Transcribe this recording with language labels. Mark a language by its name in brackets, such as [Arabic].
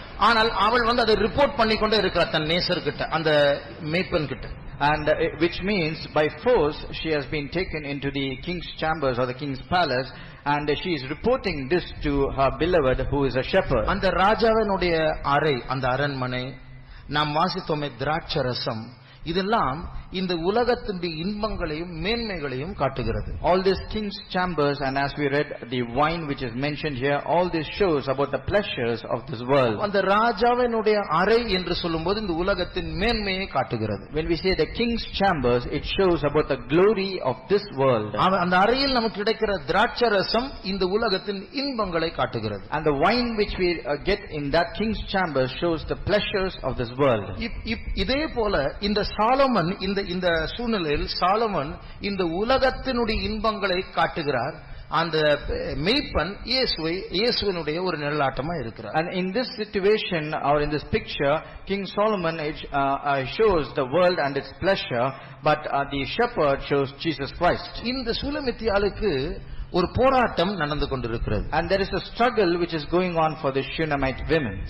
[Tamil] ஆனால் அவள் அதை ரிப்போர்ட் பண்ணிக்கொண்டே இருக்கிறார் தன் நேசர்கிட்ட, அந்த மேய்ப்பன் கிட்ட. [English] And which means by force she has been taken into the king's chambers or the king's palace, and she is reporting this to her beloved who is a shepherd. [Tamil] அந்த ராஜாவினுடைய அறை, அந்த அரண்மனை, நாம் வாசித்தோமே திராட்சரசம், இதெல்லாம் இந்த உலகத்தினுடைய இன்பங்களையும் மேன்மைகளையும் காட்டுகிறது. [English] All these king's chambers, and as we read the wine which is mentioned here, all this shows about the pleasures of this world. [Tamil] அந்த ராஜாவினுடைய அறை என்று சொல்லும்போது இந்த உலகத்தின் மேன்மையை காட்டுகிறது. [English] When we say the king's chambers, it shows about the glory of this world. [Tamil] அந்த அறையில் நமக்கு கிடைக்கிற திராட்சரசம் இந்த உலகத்தின் இன்பங்களை காட்டுகிறது. [English] And the wine which we get in that king's chamber shows the pleasures of this world. [Tamil] இதே போல இந்த சாலமன், இந்த சூழ்நிலையில் சாலமன் இந்த உலகத்தினுடைய இன்பங்களை காட்டுகிறார். அந்த மேய்ப்பன் இயேசுவினுடைய ஒரு நிழலாட்டமா இருக்கிறார். [English] And in this situation or in this picture, King Solomon shows the world and its pleasure, but the shepherd shows Jesus Christ. [Tamil] இந்த சூலமித்தியாளுக்கு ஒரு போராட்டம் நடந்து கொண்டிருக்கிறது. [English] And there is a struggle which is going on for the Shunammite women.